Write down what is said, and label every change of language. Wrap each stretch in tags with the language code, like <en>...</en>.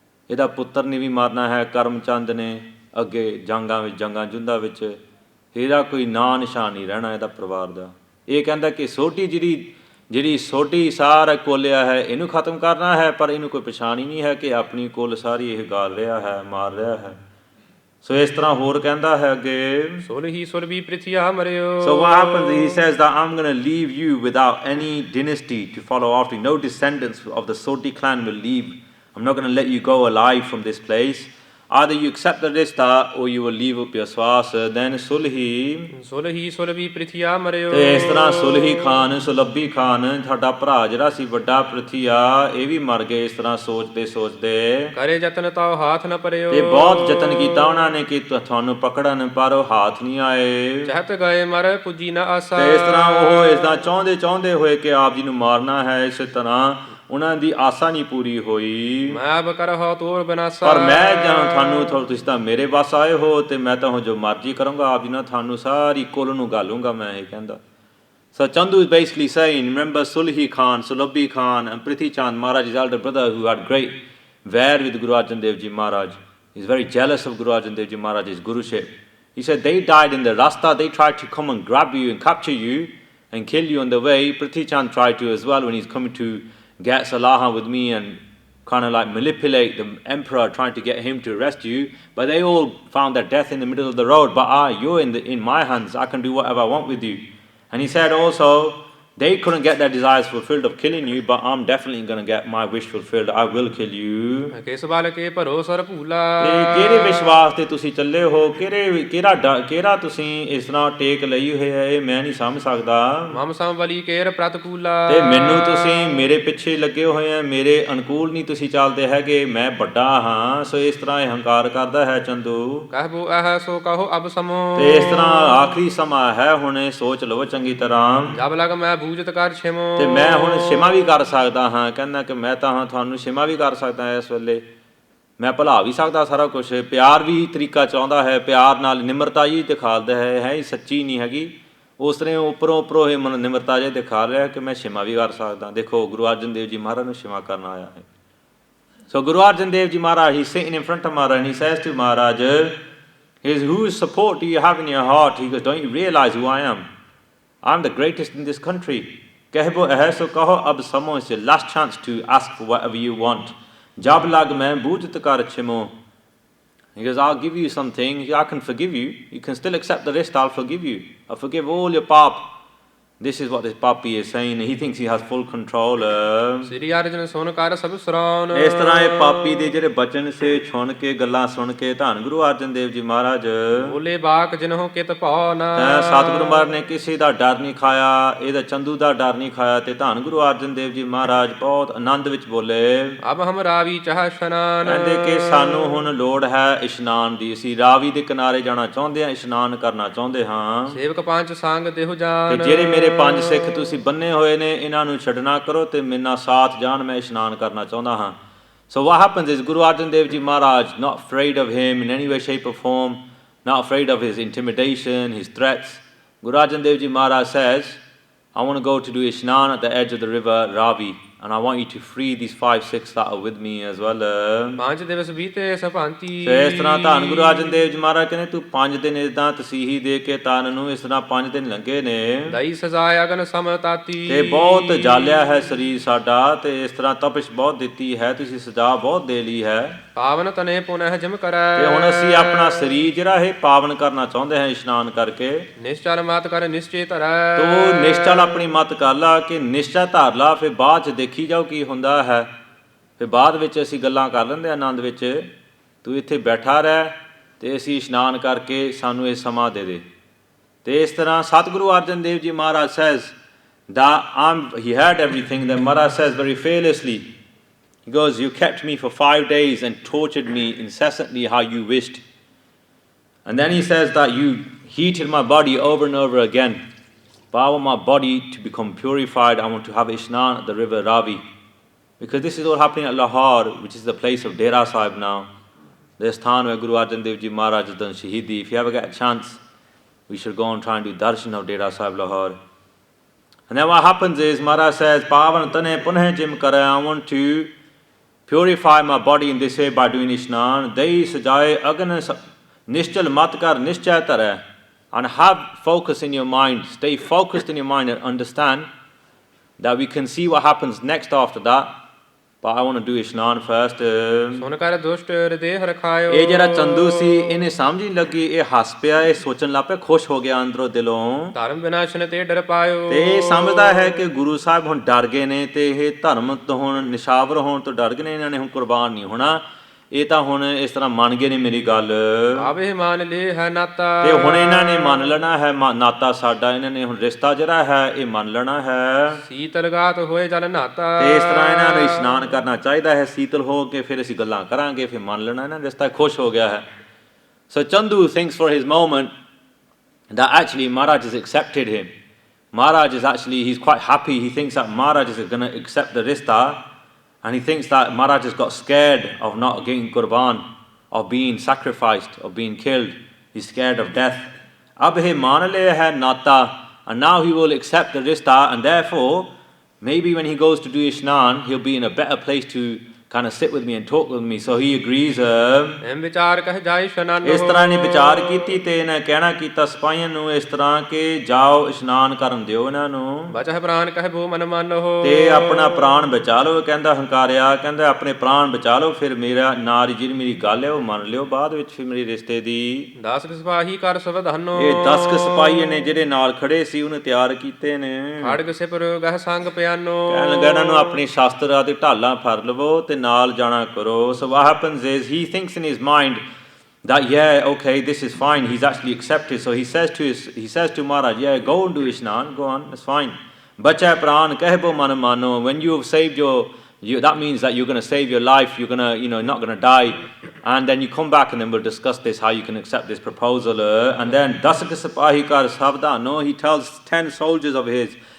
<pa>ਇਹਦਾ ਪੁੱਤਰ ਨੇ ਵੀ ਮਰਨਾ ਹੈ, ਕਰਮਚੰਦ ਨੇ ਅੱਗੇ ਜੰਗਾਂ ਜੁੰਧਾਂ ਵਿੱਚ, ਇਹਦਾ ਕੋਈ ਨਾਂ ਨਿਸ਼ਾਨ ਨਹੀਂ ਰਹਿਣਾ ਇਹਦਾ ਪਰਿਵਾਰ ਦਾ। ਇਹ ਕਹਿੰਦਾ ਕਿ ਜਿਹੜੀ ਛੋਟੀ ਸਾਰਾ ਕੋਲਿਆ ਹੈ ਇਹਨੂੰ ਖਤਮ ਕਰਨਾ ਹੈ, ਪਰ ਇਹਨੂੰ ਕੋਈ ਪਛਾਣ ਹੀ ਨਹੀਂ ਹੈ ਕਿ ਆਪਣੀ ਕੁੱਲ ਸਾਰੀ ਇਹ ਗਾਲ ਰਿਹਾ ਹੈ, ਮਾਰ ਰਿਹਾ ਹੈ। ਸੋ ਇਸ ਤਰ੍ਹਾਂ ਹੋਰ ਕਹਿੰਦਾ ਹੈ ਅੱਗੇ, ਸੋਲਹੀ Surbhi ਪ੍ਰਿਥਿਆ ਮਰਿਓ।</pa> <en>So what happens, he says that I'm going to leave you without any dynasty to follow after you. No descendants of the Soti clan will leave. I'm not going to let you go alive from this place. Either you accept the rishta or you will leave up your swas. Then</en> <pa>ਸੁਲਹੀ ਸੁਲਭੀ ਪ੍ਰਿਥਿਆ ਮਰਿਓ। ਤੇ ਇਸ ਤਰ੍ਹਾਂ ਸੁਲਹੀ ਖਾਨ, ਸੁਲਭੀ ਖਾਨ, ਤੁਹਾਡਾ ਭਰਾ ਜਿਹੜਾ ਸੀ ਵੱਡਾ ਪ੍ਰਿਥਿਆ, ਇਹ ਵੀ ਮਰ ਗਏ। ਇਸ ਤਰ੍ਹਾਂ ਸੋਚਦੇ ਕਰੇ ਯਤਨ ਤਾਉ ਹਾਥ ਨ ਪਰਿਓ। ਤੇ ਬਹੁਤ ਯਤਨ ਕੀਤਾ ਉਹਨਾਂ ਨੇ ਕਿ ਤੁਹਾਨੂੰ ਪਕੜਨ, ਪਰ ਉਹ ਹਾਥ ਨਹੀਂ ਆਏ। ਚਹਤ ਗਏ ਮਰ ਪੁੱਜੀ ਨ ਆਸਾ। ਤੇ ਇਸ ਤਰ੍ਹਾਂ ਉਹ ਇਸ ਤਰ੍ਹਾਂ ਚਾਹੁੰਦੇ ਹੋਏ ਕਿ ਆਪ ਜੀ ਨੂੰ ਮਾਰਨਾ ਹੈ, ਇਸੇ ਤਰ੍ਹਾਂ ਉਹਨਾਂ ਦੀ ਆਸਾ ਨਹੀਂ ਪੂਰੀ ਹੋਈ। ਮੈਂ ਅਬ ਕਰਹੁ ਤੋਰ ਬਨਾਸਾ। ਪਰ ਮੈਂ ਤੁਹਾਨੂੰ ਤੁਸੀਂ ਤਾਂ ਮੇਰੇ ਵੱਸ ਆਏ ਹੋ ਤੇ ਮੈਂ ਤਾਂ ਜੋ ਮਰਜ਼ੀ ਕਰਾਂਗਾ ਆਪ ਜੀ ਨਾਲ, ਤੁਹਾਨੂੰ ਸਾਰੀ ਕੁੱਲ ਨੂੰ ਗਾਲੂੰਗਾ ਮੈਂ। ਇਹ ਕਹਿੰਦਾ।</pa> <en>So Chandu is basically saying, remember Sulhi Khan, Sulabhi Khan and Prithi Chand, Maharaj's elder brother, who had great vair with Guru Arjan Dev Ji Maharaj. He's very jealous of Guru Arjan Dev Ji Maharaj's guruship. He said they died in the rasta, they tried to come and grab you and capture you and kill you on the way. Prithi Chand tried to as well when he's coming to get Salaha with me and kind of like manipulate the emperor, trying to get him to arrest you. But they all found their death in the middle of the road. But you're in my hands, I can do whatever I want with you. And he said also, they couldn't get their desires fulfilled of killing you, but I'm definitely going to get my wish fulfilled. I will kill you.</en> <pa>ਕਿਸ ਬਲ ਕੇ ਭਰੋਸਰ ਭੂਲਾ। ਕਿਹੜੇ ਵਿਸ਼ਵਾਸ ਤੇ ਤੁਸੀਂ ਚੱਲੇ ਹੋ, ਕਿਹੜਾ ਤੁਸੀਂ ਇਸ ਤਰ੍ਹਾਂ ਟੇਕ ਲਈ ਹੋਈ ਹੈ, ਇਹ ਮੈਂ ਨਹੀਂ ਸਮਝ ਸਕਦਾ। ਮਮ ਸਮ ਬਲੀ ਕੇਰ ਪ੍ਰਤਕੂਲਾ। ਤੇ ਮੈਨੂੰ ਤੁਸੀਂ ਮੇਰੇ ਪਿੱਛੇ ਲੱਗੇ ਹੋਏ ਆ, ਮੇਰੇ ਅਨੁਕੂਲ ਨਹੀਂ ਤੁਸੀਂ ਚੱਲਦੇ ਹੈਗੇ, ਮੈਂ ਵੱਡਾ ਹਾਂ। ਸੋ ਇਸ ਤਰ੍ਹਾਂ ਇਹ ਹੰਕਾਰ ਕਰਦਾ ਹੈ ਚੰਦੂ। ਕਹਿਬੋ ਇਹ ਸੋ ਕਹੋ ਅਬ ਸਮੋ। ਤੇ ਇਸ ਤਰ੍ਹਾਂ ਆਖਰੀ ਸਮਾਂ ਹੈ, ਹੁਣ ਸੋਚ ਲਵੋ ਚੰਗੀ ਤਰ੍ਹਾਂ। ਜਬ ਲਗ ਮੈਂ ਬੂਝਤ ਕਰ ਛਿਮੋ ਤੇ ਮੈਂ ਹੁਣ ਛਿਮਾ ਵੀ ਕਰ ਸਕਦਾ ਹਾਂ। ਕਹਿੰਦਾ ਕਿ ਮੈਂ ਤਾਂ ਹਾਂ ਤੁਹਾਨੂੰ ਛਿਮਾ ਵੀ ਕਰ ਸਕਦਾ ਇਸ ਵੇਲੇ, ਮੈਂ ਭੁਲਾ ਵੀ ਸਕਦਾ ਸਾਰਾ ਕੁਛ। ਪਿਆਰ ਵੀ ਤਰੀਕਾ ਚਾਹੁੰਦਾ ਹੈ, ਪਿਆਰ ਨਾਲ ਨਿਮਰਤਾ ਹੀ ਦਿਖਾਉਂਦਾ ਹੈ ਹੀ ਸੱਚੀ ਨਹੀਂ ਹੈਗੀ। ਉਸ ਤਰ੍ਹਾਂ ਉੱਪਰੋਂ ਇਹ ਮਨ ਨਿਮਰਤਾ ਜੇ ਦਿਖਾ ਰਿਹਾ ਕਿ ਮੈਂ ਛਿਮਾ ਵੀ ਕਰ ਸਕਦਾ। ਦੇਖੋ ਗੁਰੂ ਅਰਜਨ ਦੇਵ ਜੀ ਮਹਾਰਾਜ ਨੂੰ ਛਿਮਾ ਕਰਨ ਆਇਆ ਹੈ।</pa> <en>So Guru Arjan Dev Ji Maharaj, he's sitting in front of Maharaj and he says to Maharaj, whose support do you have in your heart? He goes, don't you realize who I am? I'm the greatest in this country.</en> <pa>Kehbo eh so kaho ab samo,</pa> <en>it's your last chance to ask for whatever you want.</en> <pa>Jab lag main bujat kar chimo.</pa> <en>He goes, I'll give you something, I can forgive you. You can still accept the rest, I'll forgive you. I'll forgive all your pap. This is what this papi is saying. He thinks he has full control.</en> <pa>ਸ੍ਰੀ ਅਰਜਨ ਸੁਨ ਕਰ ਸਭ ਸਰਾਨ ਇਸ ਤਰ੍ਹਾਂ ਇਹ ਪਾਪੀ ਦੇ ਜਿਹੜੇ ਬਚਨ ਸੇ ਸੁਣ ਕੇ ਗੱਲਾਂ ਸੁਣ ਕੇ ਧੰਨ ਗੁਰੂ ਅਰਜਨ ਦੇਵ ਜੀ ਮਹਾਰਾਜ ਬੋਲੇ ਬਾਕ ਜਿਨਹੁ ਕਿਤ ਭਉ ਨ ਸਤਿਗੁਰੂ ਮਹਾਰਾਜ ਨੇ ਕਿਸੇ ਦਾ ਡਰ ਨਹੀਂ ਖਾਇਆ, ਇਹਦਾ ਚੰਦੂ ਦਾ ਡਰ ਨਹੀਂ ਖਾਇਆ। ਤੇ ਧੰਨ ਗੁਰੂ ਅਰਜਨ ਦੇਵ ਜੀ ਮਹਾਰਾਜ ਬਹੁਤ ਆਨੰਦ ਵਿੱਚ ਬੋਲੇ, ਅਬ ਹਮ ਰਾਵੀ ਚਾਹ ਇਸ਼ਨਾਨ। ਕਹਿੰਦੇ ਕਿ ਸਾਨੂੰ ਹੁਣ ਲੋੜ ਹੈ ਇਸ਼ਨਾਨ ਦੀ, ਅਸੀਂ ਰਾਵੀ ਦੇ ਕਿਨਾਰੇ ਜਾਣਾ ਚਾਹੁੰਦੇ ਹਾਂ, ਇਸ਼ਨਾਨ ਕਰਨਾ ਚਾਹੁੰਦੇ ਹਾਂ। ਸੇਵਕ ਪੰਜ ਸੰਗ ਦੇਹੁ ਜਾਨ। ਤੇ ਜਿਹੜੇ ਮੇਰੇ ਪੰਜ ਸਿੱਖ ਤੁਸੀਂ ਬੰਨੇ ਹੋਏ ਨੇ ਇਹਨਾਂ ਨੂੰ ਛੱਡਣਾ ਕਰੋ ਤੇ ਮੇਰੇ ਨਾਲ ਸਾਥ ਜਾਣ, ਮੈਂ ਇਸ਼ਨਾਨ ਕਰਨਾ ਚਾਹੁੰਦਾ ਹਾਂ।</pa> <en>So what happens is Guru Arjan Dev Ji Maharaj, not afraid of him in any way, shape or form, not afraid of his intimidation, his threats. Guru Arjan Dev Ji Maharaj says, I want to go to do Ishnan at the edge of the river Ravi, and I want you to free these 5 Sikhs that are with me as well.</en> <pa>ਪੰਜ ਦਿਵਸ ਬੀਤੇ ਸਭਾਂਤੀ। ਸੋ ਇਸ ਤਰ੍ਹਾਂ ਧੰਨ ਗੁਰੂ ਅਰਜਨ ਦੇਵ ਜੀ ਮਹਾਰਾਜ ਕਹਿੰਦੇ ਤੂੰ 5 ਦਿਨ ਇਦਾਂ ਤਸੀਹੀ ਦੇ ਕੇ ਤਨ ਨੂੰ, ਇਸ ਤਰ੍ਹਾਂ 5 ਦਿਨ ਲੰਘੇ ਨੇ। ਦਈ ਸਜ਼ਾਇ ਅਗਨ ਸਮਤਾਤੀ। ਤੇ ਬਹੁਤ ਜਾਲਿਆ ਹੈ ਸਰੀਰ ਸਾਡਾ, ਤੇ ਇਸ ਤਰ੍ਹਾਂ ਤਪਸ਼ ਬਹੁਤ ਦਿੱਤੀ ਹੈ, ਤੁਸੀਂ ਸਜ਼ਾ ਬਹੁਤ ਦੇ ਲਈ ਹੈ। ਪਾਵਨ ਤਨੇ ਪੁਨਹ ਜਿਮ ਕਰੈ। ਤੇ ਹੁਣ ਅਸੀਂ ਆਪਣਾ ਸਰੀਰ ਜਿਹੜਾ ਇਹ ਪਾਵਨ ਕਰਨਾ ਚਾਹੁੰਦੇ ਹਾਂ ਇਸ਼ਨਾਨ ਕਰਕੇ। ਨਿਸ਼ਚਲ ਮਤ ਕਰ ਨਿਸ਼ਚੇ ਧਰੈ। ਤੂੰ ਨਿਸ਼ਚਲ ਆਪਣੀ ਮਤ ਕਰ ਲਾ ਕਿ ਨਿਸ਼ਚਾ ਧਾਰ ਲਾ, ਫਿਰ ਬਾਅਦ ਚ ਦੇਖੀ ਜਾਓ ਕੀ ਹੁੰਦਾ ਹੈ। ਫਿਰ ਬਾਅਦ ਵਿੱਚ ਅਸੀਂ ਗੱਲਾਂ ਕਰ ਲੈਂਦੇ ਆਨੰਦ ਵਿੱਚ। ਤੂੰ ਇੱਥੇ ਬੈਠਾ ਰਹਿ ਤੇ ਅਸੀਂ ਇਸ਼ਨਾਨ ਕਰਕੇ ਸਾਨੂੰ ਇਹ ਸਮਾਂ ਦੇ ਦੇ। ਤੇ ਇਸ ਤਰ੍ਹਾਂ ਸਤਿਗੁਰੂ ਅਰਜਨ ਦੇਵ ਜੀ ਮਹਾਰਾਜ</pa> <en>says that he heard everything. Then Maharaj says very fearlessly, he goes, you kept me for 5 days and tortured me incessantly how you wished. And then he says that you heated my body over and over again. But I want my body to become purified. I want to have Ishnan at the river Ravi. Because this is all happening at Lahore, which is the place of Dera Sahib now. The sthan where Guru Arjan Dev Ji Maharaj has done Shaheedi. If you ever get a chance, we should go and try and do darshan of Dera Sahib Lahore. And then what happens is Maharaj says,</en> <pa>Pavan tane punah jim kare.</pa> <en>I want to purify my body in this way by doing Ishnan.</en> <pa>Dai sajaye agan nishchal mat kar nishchay tare.</pa> <en>And have focus in your mind. Stay focused in your mind and understand that we can see what happens next after that. But I want to do Ishnan first.</en> <pa>ਸੁਨ ਕਰ ਦੁਸ਼ਟ ਹਿਰਦੇ ਹਰਖਾਇਓ। ਇਹ ਜਿਹੜਾ ਚੰਦੂ ਸੀ ਇਹਨੇ ਸਮਝ ਨਹੀਂ ਲੱਗੀ, ਇਹ ਹੱਸ ਪਿਆ, ਇਹ ਸੋਚਣ ਲੱਗ ਪਿਆ, ਖੁਸ਼ ਹੋ ਗਿਆ ਅੰਦਰੋਂ ਦਿਲੋਂ। ਧਰਮ ਵਿਨਾਸ਼ਨ ਤੇ ਡਰ ਪਾਇਓ। ਤੇ ਇਹ ਸਮਝਦਾ ਹੈ ਕਿ ਗੁਰੂ ਸਾਹਿਬ ਹੁਣ ਡਰ ਗਏ ਨੇ ਤੇ ਇਹ ਧਰਮ ਤੋਂ ਹੁਣ ਨਿਸ਼ਾਵਰ ਹੋਣ ਤੋਂ ਡਰ ਗਏ ਨੇ, ਇਹਨਾਂ ਨੇ ਹੁਣ ਕੁਰਬਾਨ ਨਹੀਂ ਹੋਣਾ। ਇਹ ਤਾਂ ਹੁਣ ਇਸ ਤਰ੍ਹਾਂ ਮੰਨ ਗਏ ਨੇ ਮੇਰੀ ਗੱਲ। ਆਵੇ ਮੰਨ ਲੈ ਹੈ ਨਾਤਾ। ਤੇ ਹੁਣ ਇਹਨਾਂ ਨੇ ਮੰਨ ਲੈਣਾ ਹੈ ਨਾਤਾ ਸਾਡਾ, ਇਹਨਾਂ ਨੇ ਹੁਣ ਰਿਸ਼ਤਾ ਜਿਹੜਾ ਹੈ ਇਹ ਮੰਨ ਲੈਣਾ ਹੈ। ਸੀਤਲ ਗਾਤ ਹੋਏ ਜਲ ਨਾਤਾ। ਤੇ ਇਸ ਤਰ੍ਹਾਂ ਇਹਨਾਂ ਨੂੰ ਇਸ਼ਨਾਨ ਕਰਨਾ ਚਾਹੀਦਾ ਹੈ ਸੀਤਲ ਹੋ ਕੇ, ਫਿਰ ਅਸੀਂ ਗੱਲਾਂ ਕਰਾਂਗੇ, ਫਿਰ ਮੰਨ ਲੈਣਾ ਇਹਨਾਂ ਰਿਸ਼ਤਾ। ਖੁਸ਼ ਹੋ ਗਿਆ ਹੈ।</pa> <en>So Chandu thinks for his moment that actually Maharaj has accepted him. Maharaj is actually, he's quite happy. He thinks that Maharaj is going to accept the rishta. And he thinks that Maharaj has got scared of not getting Qurban, of being sacrificed, of being killed. He's scared of death.</en> <pa>Ab he maan liya hai nata,</pa> <en>and now he will accept the rishta, and therefore, maybe when he goes to do Ishnan, he'll be in a better place to kind of sit with me and talk with me. So he agrees.</en> <pa>M ਵਿਚਾਰ ਕਹਿ ਜਾਇ ਇਸ਼ਨਾਨੋ। ਇਸ ਤਰ੍ਹਾਂ ਨੇ ਵਿਚਾਰ ਕੀਤੀ ਤੇ ਇਹਨੇ ਕਹਿਣਾ ਕੀਤਾ ਸਿਪਾਹੀਆਂ ਨੂੰ ਇਸ ਤਰ੍ਹਾਂ ਕਿ ਜਾਓ ਇਸ਼ਨਾਨ ਕਰਨ ਦਿਓ ਇਹਨਾਂ ਨੂੰ। ਬਚਹਿ ਪ੍ਰਾਨ ਕਹਿ ਬੋ ਮਨ ਮਾਨੋ। ਤੇ ਆਪਣਾ ਪ੍ਰਾਣ ਬਚਾ ਲਓ। ਕਹਿੰਦਾ ਹੰਕਾਰਿਆ, ਕਹਿੰਦਾ ਆਪਣੇ ਪ੍ਰਾਣ ਬਚਾ ਲਓ, ਫਿਰ ਮੇਰਾ ਨਾਲ ਜਿਹੜੀ ਮੇਰੀ ਗੱਲ ਹੈ ਉਹ ਮੰਨ ਲਿਓ ਬਾਅਦ ਵਿੱਚ, ਫਿਰ ਮੇਰੀ ਰਿਸ਼ਤੇ ਦੀ। 10 ਸਿਪਾਹੀ ਕਰ ਸਵਧਾਨੋ। ਇਹ 10 ਸਿਪਾਹੀ ਨੇ ਜਿਹੜੇ ਨਾਲ ਖੜੇ ਸੀ ਉਹਨੇ ਤਿਆਰ ਕੀਤੇ ਨੇ। ਖੜਗ ਸਿਪਰ ਗਹਿ ਸੰਗ ਪਿਆਨੋ। ਕਹਿਣ ਲੱਗਾ ਇਹਨਾਂ ਨੂੰ ਆਪਣੀ ਸ਼ਾਸਤਰਾਂ ਦੇ ਢਾਲਾਂ ਫੜ ਲਵੋ ਤੇ ਨਾਲ ਜਾਣਾ ਕਰੋ।</pa> <en>So what happens is he thinks in his mind that yeah, okay, this is fine, he's actually accepted. So he says to Maharaj, yeah, go and do Ishnan, go on, it's fine.</en> <pa>Bacha pran kehbo man mano.</pa> <en>When you have saved that means that you're going to save your life, you're going to not going to die, and then you come back and then we'll discuss this, how you can accept this proposal. And then</en> <pa>dasak sipahi kar savdano,</pa> <en>he tells 10 soldiers of his</en>